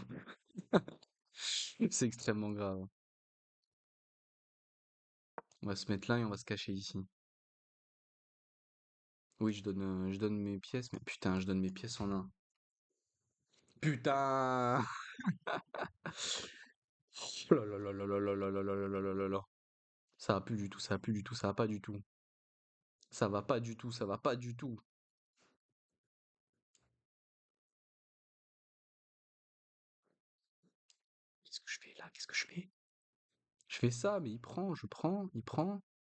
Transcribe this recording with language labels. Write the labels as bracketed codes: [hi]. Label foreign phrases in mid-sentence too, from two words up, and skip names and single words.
[fr] C'est extrêmement grave. On va se mettre là et on va se cacher ici. Oui, je donne mes pièces, mais putain, je donne mes pièces en un. Putain! Oh là là là là là là là là là là là là là là. Ça va plus du tout, ça va plus du tout, ça va pas du tout. Ça va pas du tout, ça va pas du tout. Qu'est-ce que je fais là? Qu'est-ce que je fais? Je fais ça, mais il prend, je prends, il prend.